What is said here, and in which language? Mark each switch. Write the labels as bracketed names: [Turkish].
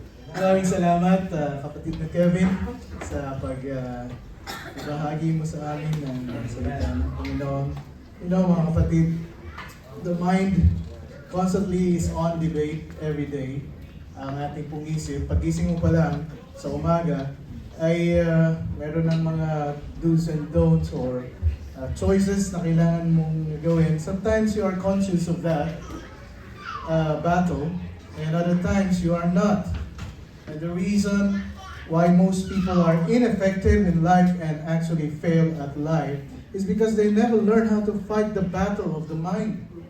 [Filipino] Maraming salamat, kapatid na Kevin, sa pagbahagi mo sa amin ng salita ng Panginoon. [English] You know, mga kapatid, the mind constantly is on debate every day. [Filipino] Ang ating pong isip, pagising mo pa lang sa umaga, ay meron ng mga [English] do's and don'ts or choices [Filipino] na kailangan mong gawin. [English] Sometimes you are conscious of that battle, and other times you are not. And the reason why most people are ineffective in life and actually fail at life is because they never learn how to fight the battle of the mind.